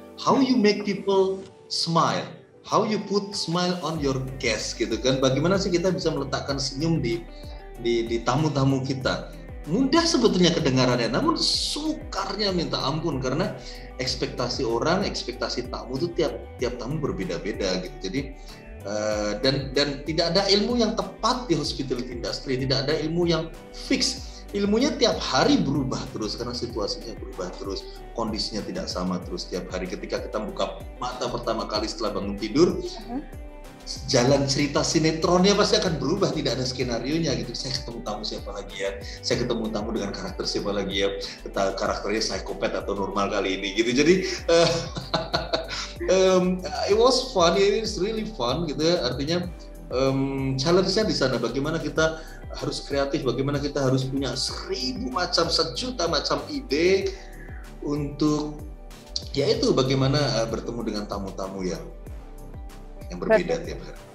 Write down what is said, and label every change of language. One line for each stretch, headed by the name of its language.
English: How you make people smile, how you put smile on your guest
Indonesian: gitu kan. Bagaimana sih kita bisa meletakkan senyum di tamu-tamu kita. Mudah sebetulnya kedengarannya, namun sukarnya minta ampun, karena ekspektasi orang, ekspektasi tamu itu tiap tamu berbeda-beda gitu. Jadi dan tidak ada ilmu yang tepat di hospitality industry, tidak ada ilmu yang fix. Ilmunya tiap hari berubah terus karena situasinya berubah terus, kondisinya tidak sama terus tiap hari. Ketika kita buka mata pertama kali setelah bangun tidur, jalan cerita sinetronnya pasti akan berubah, tidak ada skenarionya gitu. Saya ketemu tamu siapa lagi ya, saya ketemu tamu dengan karakter siapa lagi ya, karakternya psikopat atau normal kali ini gitu. Jadi
English: it was fun, it's really fun
Indonesian: gitu ya. Artinya challenge-nya di sana, bagaimana kita harus kreatif, bagaimana kita harus punya 1000 macam, 1 juta macam ide untuk yaitu bagaimana bertemu dengan tamu-tamu yang berbeda tiap hari.